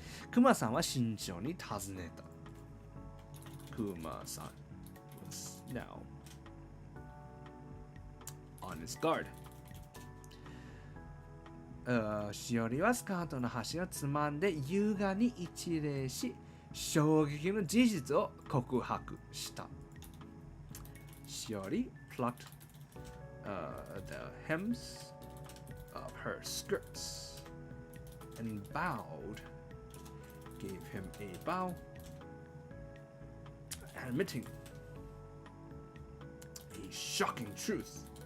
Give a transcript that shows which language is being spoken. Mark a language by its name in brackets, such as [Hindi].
[Japanese] クマさんは慎重に尋ねた。 [English] クマさん was now on his guard. [Japanese] しおりはスカートの端をつまんで優雅に一礼し、衝撃の事実を告白した。 [English] しおり plucked the hems of her skirts and bowed, gave him a bow, admitting a shocking truth.